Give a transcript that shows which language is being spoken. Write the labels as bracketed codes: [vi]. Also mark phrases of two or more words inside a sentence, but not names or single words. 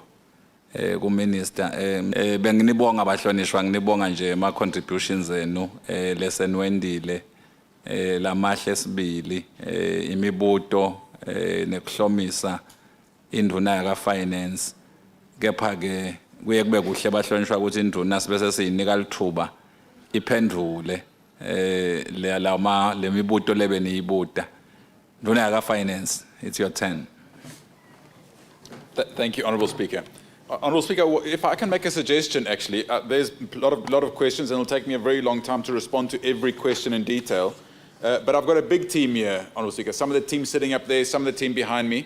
[ss] ku minister benginibonga bahlonishwa nginibonga nje ama contributions enu lesenwendile lamahle sibili imibuto nekuhlomisa indvuna yaka finance kepha ke kuye kube kuhle bahlonishwa ukuthi induna sibese siyinika lithuba iphendvule le mibuto lebe niyibuta nduna yaka finance. [en] It's your turn. Thank you, Honourable Speaker. Honourable Speaker, if I can make a suggestion, actually, there's a lot of questions, and it'll take me a very long time to respond to every question in detail. But I've got a big team here, Honourable Speaker. Some of the team sitting up there, some of the team behind me.